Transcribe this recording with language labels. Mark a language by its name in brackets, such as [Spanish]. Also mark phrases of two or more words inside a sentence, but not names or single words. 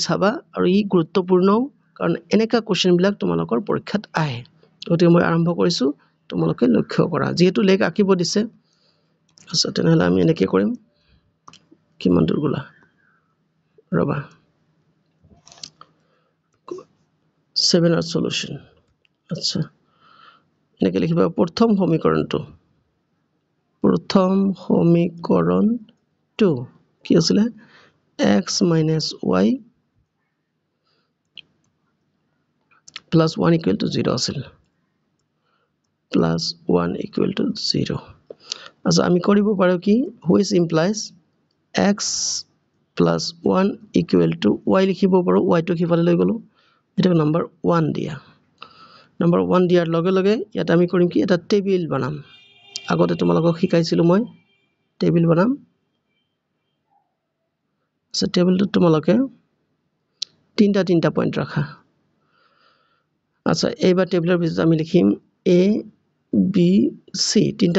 [Assamese] চাবা আৰু ই গুৰুত্বপূৰ্ণ কাৰণ এনেকা কোশ্চেন বিলাক তোমালোকৰ পৰীক্ষাত আহে গতিকে মই আৰম্ভ কৰিছো তোমালোকে লক্ষ্য কৰা যেহেতু লেখ আঁকিব দিছে আচ্ছা তেনেহলে আমি এনেকৈ কৰিম কিমান দূৰ গলা ৰবা 7 ৰ সলিউশন আচ্ছা এনেকৈ লিখিবা প্ৰথম সমীকৰণটো প্ৰথম সমীকৰণটো কি আছিলে [English] x minus y plus 1 equal to 0 [Assamese] আছিল plus 1 [English] equal to 0 [Assamese] আচ্ছা আমি কৰিব পাৰো কি [English] which implies x plus 1 equal to y [Assamese] লিখিব পাৰো y টো কিফালে লৈ গলো এটা নাম্বাৰ 1 দিয়া নাম্বাৰ 1 দিয়াৰ লগে লগে ইয়াত আমি কৰিম কি এটা টেবিল বনাম আগতে তোমালোকক শিকাইছিলো মই টেবিল বনাম সো টেবিলটো তোমালোকে তিনটা পয়েন্ট রাখা আচ্ছা এইবাৰ টেবিলৰ ভিতৰত আমি লিখিম a b c তিনটা